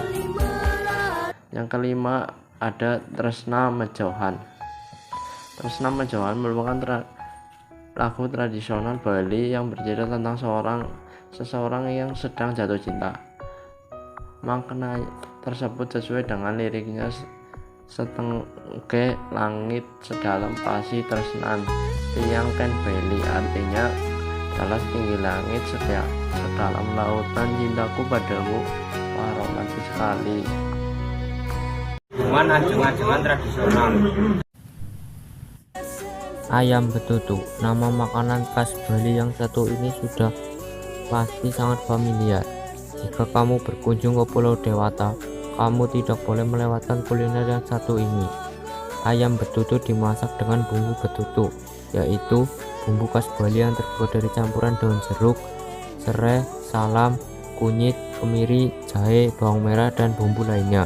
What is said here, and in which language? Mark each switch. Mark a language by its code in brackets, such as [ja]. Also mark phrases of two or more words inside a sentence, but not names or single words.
[id] Yang kelima ada Tresna Mejohan. Tresna Mejohan merupakan lagu tradisional Bali yang bercerita tentang seseorang yang sedang jatuh cinta. Makna tersebut sesuai dengan liriknya, [ban] setengke langit sedalam pasi tresnan tiang ken beli, [id] artinya adalah setinggi langit sedalam lautan cintaku padamu, wah romantis sekali. Ajeng-ajengan tradisional. Ayam betutu, nama makanan khas Bali yang satu ini sudah pasti sangat familiar. Jika kamu berkunjung ke Pulau Dewata, kamu tidak boleh melewatkan kuliner yang satu ini. Ayam betutu dimasak dengan bumbu betutu, yaitu bumbu khas Bali yang terbuat dari campuran daun jeruk, serai, salam, kunyit, kemiri, jahe, bawang merah, dan bumbu lainnya.